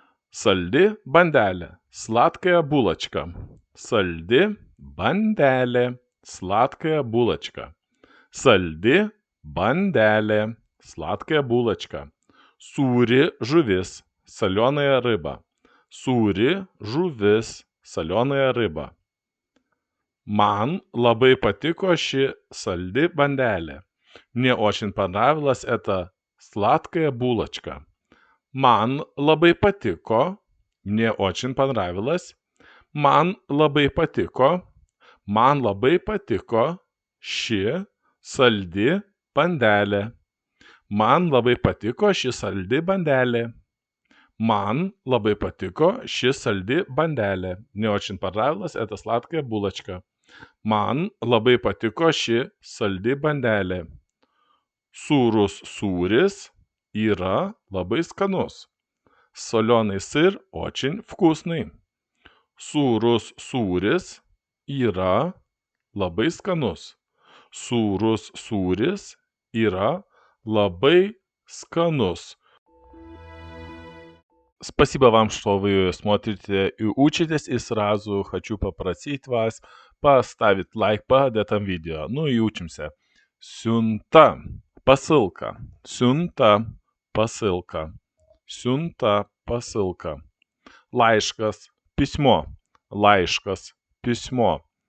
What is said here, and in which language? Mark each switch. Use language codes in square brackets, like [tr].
[lt] Saldi bandelė, [ru] сладкая булочка, [lt] saldi bandelė, сладкая булочка, saldi bandelė, сладкая булочка, sūri žuvis, [ru] соленая рыба, [lt] sūri žuvis, соленая рыба. Man labai patiko ši saldi bandelė. [ru] Мне очень понравилась эта сладкая булочка. [lt] Man labai patiko. [ru] Мне очень понравилось. [lt] Man labai patiko. Man labai patiko ši saldi bandelė. Man labai patiko ši saldi bandelė. Man labai patiko ši saldi банделė. [ru] Мне очень понравилась эта сладкая булочка. [lt] Man labai patiko ši saldi bandelė. Sūrus sūris yra labai skanus. [ru] Соленый сыр очень вкусный. [lt] Sūrus sūris yra labai skanus. Sūrus sūris yra labai skanus. [ru] Спасибо вам, что вы смотрите и учитесь, и сразу хочу попросить вас поставить лайк под этим видео. Ну и учимся. [lt] Siunta, [ru] посылка. [lt] Siunta, посылка. Siunta, [ru] посылка. [lt] Laiškas, письмо. Laiškas, [ru] письмо.